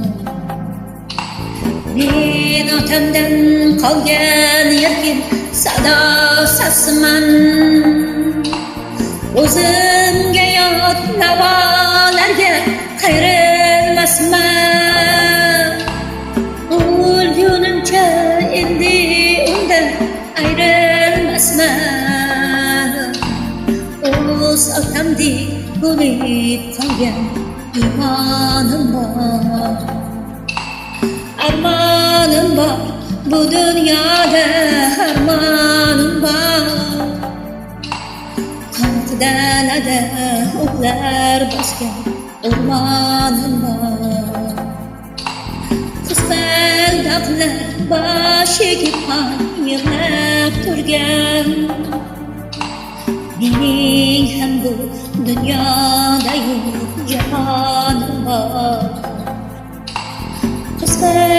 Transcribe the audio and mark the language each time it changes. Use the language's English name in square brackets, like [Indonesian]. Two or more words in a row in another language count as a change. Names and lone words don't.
[Uzbek] Men otamdan qolgan erkin sado sasiman, o'zimga yot navolarga qayrilmasman. O'lgunimcha endi undan ayrilmasman. O'z otamdek bo'lib qolgan imonim bor. [Kazakh] Armanım var bu dünyada, armanım var. [Uzbek] Kanat dalada o'tlar bosgan o'rmonim var. Qizlar dog'lar boshiga qon yig'lab turgan, mening ham bu dunyoda yo'q jahonim bor.